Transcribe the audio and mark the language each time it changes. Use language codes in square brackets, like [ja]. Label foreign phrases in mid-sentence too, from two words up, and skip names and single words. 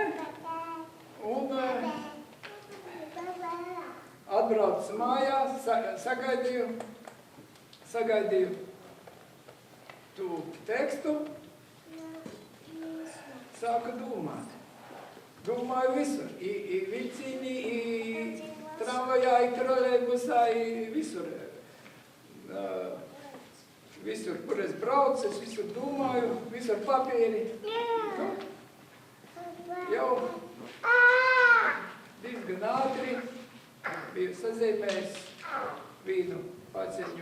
[lv] Un atbraucu mājās, sagaidīju tu tekstu, sāku domāt. Domāju visur, i vilcīnī, i tramvajā, i trolejbusā, i visur. Visur, kur es braucu, es visur domāju, visur papīri. Nu, jau diezgan ātri biju sazīmējis vīnu paciņu.